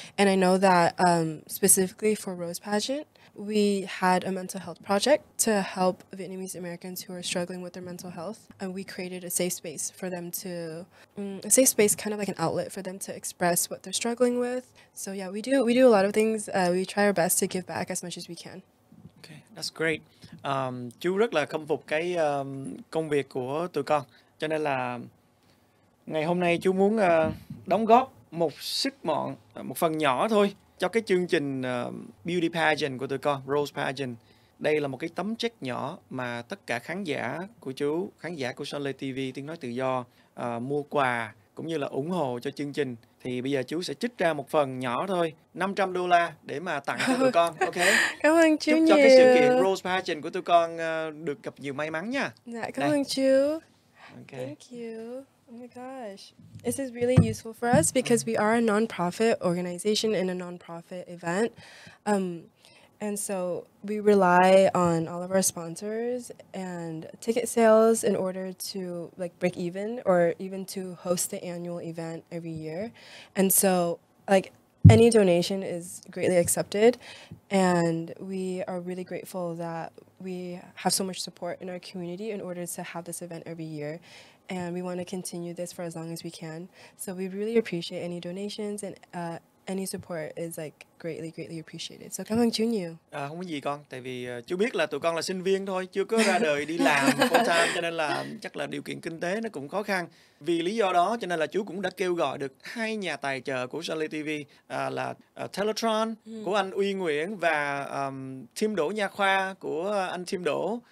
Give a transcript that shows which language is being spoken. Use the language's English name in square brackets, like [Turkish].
[English] And I know that specifically for Rose Pageant, we had a mental health project to help Vietnamese Americans who are struggling with their mental health. And we created a safe space for them to, a safe space, kind of like an outlet for them to express what they're struggling with. So yeah, we do a lot of things. We try our best to give back as much as we can. Okay, that's great. [Vietnamese] Chú rất là khâm phục cái công việc của tụi con. Cho nên là ngày hôm nay chú muốn đóng góp một phần nhỏ thôi cho cái chương trình Beauty Pageant của tụi con, Rose Pageant. Đây là một cái tấm check nhỏ mà tất cả khán giả của chú, khán giả của Sunlay TV, Tiếng Nói Tự Do mua quà cũng như là ủng hộ cho chương trình. Thì bây giờ chú sẽ trích ra một phần nhỏ thôi, $500 để mà tặng cho tụi con, ok? Cảm ơn chú chúc nhiều. Cho cái sự kiện Rose Pageant của tụi con được gặp nhiều may mắn nha. Dạ, cảm ơn chú. [English] Okay. Thank you. Oh my gosh. This is really useful for us because we are a non-profit organization and a non-profit event. And so we rely on all of our sponsors and ticket sales in order to like break even or even to host the annual event every year. And so like any donation is greatly accepted, and we are really grateful that we have so much support in our community in order to have this event every year. And we want to continue this for as long as we can. So we really appreciate any donations, and any support is like greatly appreciated. So [Vietnamese] cảm ơn chú nhiều. Không có gì con, tại vì chú biết là tụi con là sinh viên thôi, chưa có ra đời đi làm full time, cho nên là chắc là điều kiện kinh tế nó cũng khó khăn. Vì lý do đó cho nên là chú cũng đã kêu gọi được 2 nhà tài trợ của Sunny TV là Teletron của anh Uy Nguyễn và Team Đỗ Nha Khoa của anh Team Đỗ.